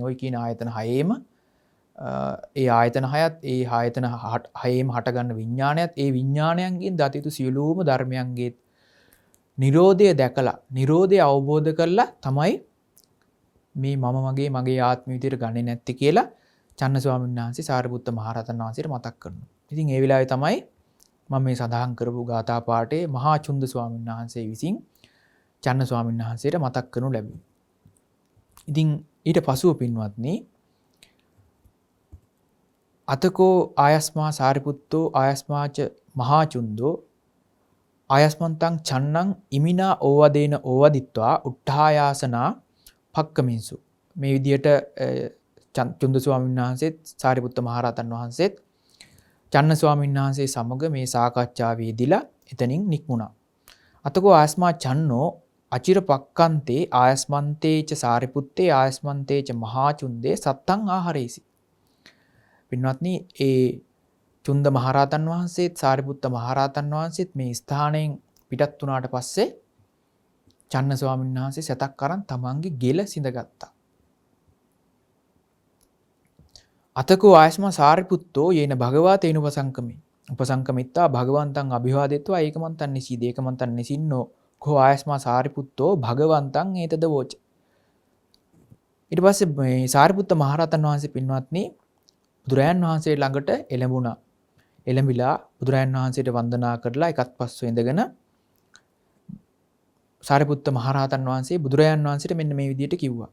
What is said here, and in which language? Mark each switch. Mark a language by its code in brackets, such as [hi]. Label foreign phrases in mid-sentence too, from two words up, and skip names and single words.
[si] ওই කියන ආයතන 6ෙම ඒ ආයතන 6ත් ඒ ආයතන 6ෙම හටගන්න විඥානයත් ඒ විඥානයන්ගෙන් දත යුතු සියලුම ධර්මයන්ගේ නිරෝධය දැකලා නිරෝධය අවබෝධ කරලා තමයි මේ මගේ ආත්ම විදියට ගන්නේ නැත්තේ කියලා චන්න ස්වාමීන් වහන්සේ සාරිපුත්ත මහරහතන් වහන්සේට මතක් කරනවා. ඉතින් ඒ වෙලාවේ තමයි මම මේ සඳහන් කරපු ගාථා පාඨයේ මහා චුන්ද ස්වාමීන් වහන්සේ විසින් චන්න ස්වාමීන් වහන්සේට මතක් කරනු ලැබුණා. [pi] ඉතින් ඊට පසුව පින්වත්නි අතකෝ ආයස්මා සාරිපුත්තෝ ආයස්මාච මහා චුන්දෝ ආයස්මන්තං චන්නං ඉමිනා ඕවදේන ඕවදිත්වා උට්ඨායාසනා පක්කමින්සු. [si] මේ විදිහට චුන්ද ස්වාමීන් වහන්සේත් සාරිපුත්ත මහරහතන් වහන්සේත් චන්න ස්වාමීන් වහන්සේ සමග මේ සාකච්ඡාවේදීලා එතනින් නික්මුණා. [pi] අතකෝ ආයස්මා චන්නෝ අචිර පක්කන්තේ ආයස්මන්තේච සාරිපුත්තේ ආයස්මන්තේච මහා චුන්දේ සත්තං ආහරේසි. [si] පින්වත්නි ඒ චුන්ද මහරහතන් වහන්සේත් සාරිපුත්ත මහරහතන් වහන්සේත් මේ ස්ථානයෙන් පිටත් වුණාට පස්සේ චන්න ස්වාමීන් වහන්සේ සතක් අරන් තමන්ගේ ගෙල සිඳගත්තා. [pi] අතකෝ ආයස්මා සාරිපුත්තෝ යේන භගවා තේන උපසංකමිත්තා භගවන්තං අභිවාදෙත්වා ඒකමන්තං නිසීද ඒකමන්තං නිසින්නෝ කෝ ආයස්මා සාරිපුත්තෝ භගවන්තං ඒතද වෝච. [si] ඊට පස්සේ මේ සාරිපුත්ත මහරහතන් වහන්සේ පින්වත්නි බුදුරයන් වහන්සේ ළඟට එළඹුණා. එළඹිලා බුදුරයන් වහන්සේට වන්දනා කරලා එකත් පස්ව ඉඳගෙන සාරිපුත්ත මහරහතන් වහන්සේ බුදුරයන් වහන්සේට මෙන්න මේ විදිහට කිව්වා.